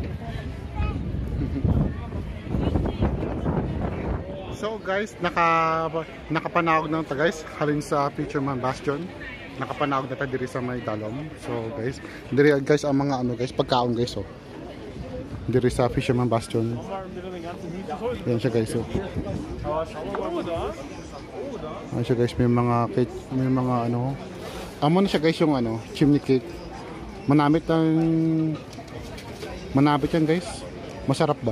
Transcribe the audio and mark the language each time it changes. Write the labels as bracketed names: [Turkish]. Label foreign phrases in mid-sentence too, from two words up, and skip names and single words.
[Hiligaynon] So guys, nakapanawag na ta guys, halin sa fisherman bastion. Nakapanawag na ta diri sa may dalom. So guys, diri guys ang mga guys, pagkaon guys Diri sa Fisherman Bastion. Yan siya guys. Oh. Ayan siya guys, may mga cake, may mga ano. Amo na siya guys yung ano, [English] chimney cake. [Hiligaynon] Manamit yan guys. [Filipino] Masarap ba?